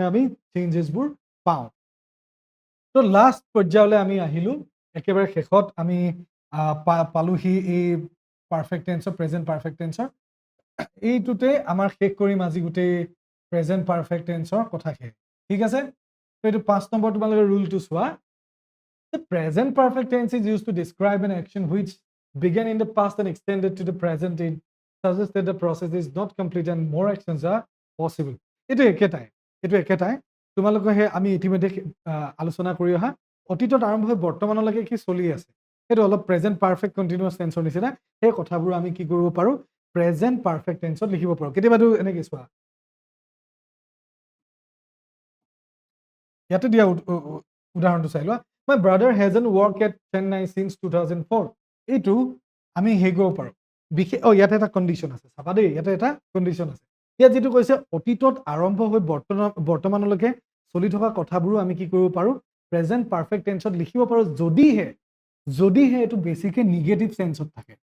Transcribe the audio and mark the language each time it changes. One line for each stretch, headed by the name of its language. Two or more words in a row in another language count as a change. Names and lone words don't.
Assamese: আমি চেঞ্জেছবোৰ পাওঁ তো লাষ্ট পৰ্যায়লৈ আমি আহিলো একেবাৰে শেষত আমি পালোহি এই
English: perfect tenseৰ present perfect tenseৰ
Assamese: এইটোতে আমাৰ শেষ কৰিম আজি গোটেই
English: present perfect tenseৰ
Assamese: কথাখিনি ঠিক আছে তো এইটো 5 নম্বৰ তোমালোকে ৰুলটো চোৱা
English: The present perfect tense is used to describe an action which began in the past and extended to the present. It suggests that the process is not complete and more actions are possible.
Assamese: এইটো একেটাই তোমালোকে হে আমি ইতিমধ্যে আলোচনা কৰি অহা অতীতত আৰম্ভ হৈ বৰ্তমানলৈকে কি চলি আছে সেইটো অলপ
English: present perfect continuous tenseৰ
Assamese: নিচিনা সেই কথাবোৰ আমি কি কৰিব পাৰো
English: present perfect tenseত
Assamese: লিখিব পাৰো কেতিয়াবাটো এনেকৈ চোৱা ইয়াতে দিয়া উদাহৰণটো চাই লোৱা
English: My brother hasn't worked at Chennai since 2004.
Assamese: এইটো আমি হে কৰিব পাৰো বিশেষ ইয়াতে এটা কন্ডিশন আছে চাবা দেই ইয়াতে এটা কন্ডিশন আছে ইয়াত যেটো কৈছে অতীতত আৰম্ভ হৈ বৰ্তমানলৈকে চলি থকা কথাবোৰো আমি কি কৰিব পাৰো
English: present perfect tenseত
Assamese: লিখিব পাৰো যদিহে এটো বেছিকে
English: negative senseত
Assamese: থাকে